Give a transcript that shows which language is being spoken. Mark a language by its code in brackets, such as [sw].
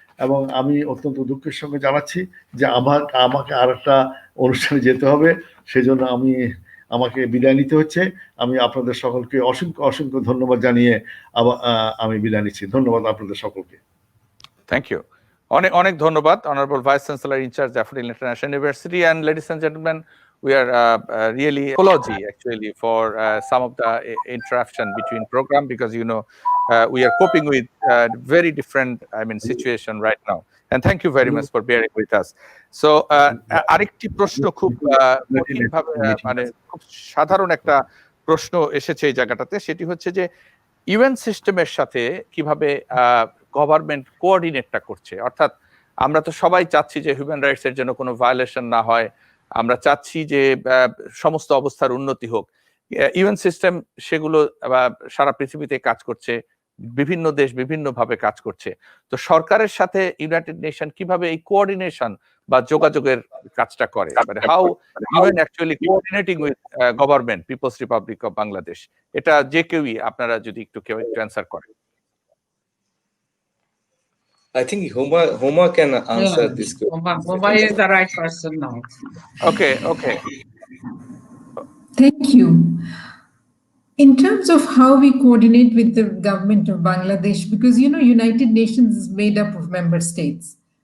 [bn] এবং আমি অত্যন্ত দুঃখের সঙ্গে জানাচ্ছি যে আমাকে আর একটা অনুষ্ঠানে যেতে হবে, সেজন্য আমাকে বিদায় নিতে হচ্ছে। আমি আপনাদের সকলকে অসংখ্য অসংখ্য ধন্যবাদ জানিয়ে আমি বিদায় নিচ্ছি। ধন্যবাদ আপনাদের সকলকে। [en] thank you, [bn] অনেক অনেক ধন্যবাদ honourable vice chancellor in charge daffodil international university. [en] And ladies and gentlemen, we are really apology actually for some of the interruption between program, because we are coping with very different situation right now, and thank you very much for bearing with us. [bn] So আরেকটি প্রশ্ন খুব কঠিনভাবে খুব সাধারণ একটা প্রশ্ন এসেছে এই জায়গাটাতে, সেটি হচ্ছে যে ইউএন সিস্টেমের সাথে কিভাবে গভর্নমেন্ট কোঅর্ডিনেটটা করছে, অর্থাৎ আমরা তো সবাই চাচ্ছি যে হিউম্যান রাইটস এর জন্য কোনো ভায়োলেশন না হয়, আমরা চাচ্ছি যে সমস্ত অবস্থার উন্নতি হোক। ইউএন সিস্টেম সেগুলো সারা পৃথিবীতে কাজ করছে, বিভিন্ন দেশ বিভিন্ন ভাবে কাজ করছে। তো সরকারের সাথে ইউনাইটেড নেশন কিভাবে এই কোঅর্ডিনেশন বা যোগাযোগের কাজটা করে, মানে [en] how UN actually coordinating with government people's republic of Bangladesh, [bn] এটা যে কেউই আপনারা যদি কেউ একটু অ্যান্সার করেন। [en] I think Homa can answer this question. Homa is the right person now. Okay. Thank you. In terms of how we coordinate with the government of Bangladesh, because United Nations is made up of member states.